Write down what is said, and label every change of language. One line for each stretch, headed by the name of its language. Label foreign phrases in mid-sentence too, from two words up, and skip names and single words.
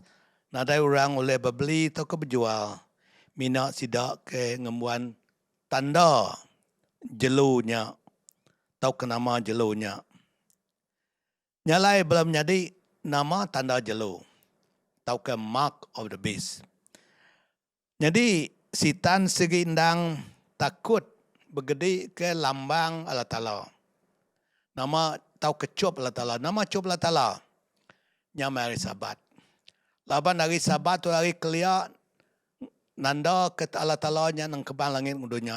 Iban: Nadai orang oleh berbeli atau ke berjual. Mina sidak ke ngembuan tanda jelunya. Tahu ke nama jelunya. Nyalai belum jadi nama tanda jelu. Tahu ke
English: mark of the beast.
Iban: Jadi sitan segi indang takut bergedi ke lambang Allah Ta'ala. Nama tahu ke cop Allah Ta'ala. Nama cop Allah Ta'ala. Nyamai hari Sabat. Laban hari Sabat tu hari kelia nanda ke Allah Ta'ala nya nang kebang langit dunia.